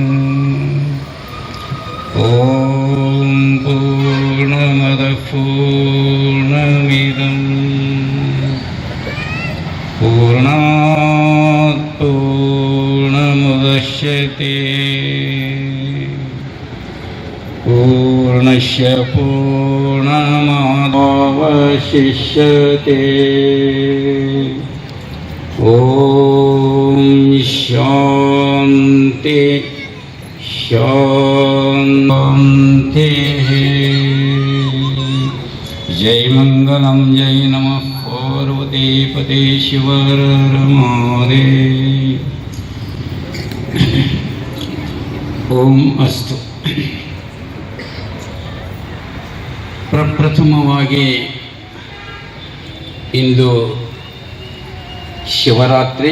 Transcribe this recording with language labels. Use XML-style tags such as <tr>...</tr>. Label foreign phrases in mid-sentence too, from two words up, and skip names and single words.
<sa>ಓಂ ಪೂರ್ಣಮದಃ ಪೂರ್ಣಮಿದಂ ಪೂರ್ಣಾತ್ ಪೂರ್ಣಮುದಚ್ಯತೆ ಪೂರ್ಣಸ್ಯ ಪೂರ್ಣಮಾದಾವಶಿಷ್ಯತೆ. ಓಂ ಶಾಂತಿ ಶಾಂತಿ. ಜೈ ಮಂಗಲಂ, ಜೈ ನಮಃ ಪಾರ್ವತೀಪತೆ ಶಿವರ ರಮಾದೇ. ಓಂ ಅಸ್ತು.</sa> <kn>ಪ್ರಪ್ರಥಮವಾಗಿ ಇಂದು ಶಿವರಾತ್ರಿ.</kn>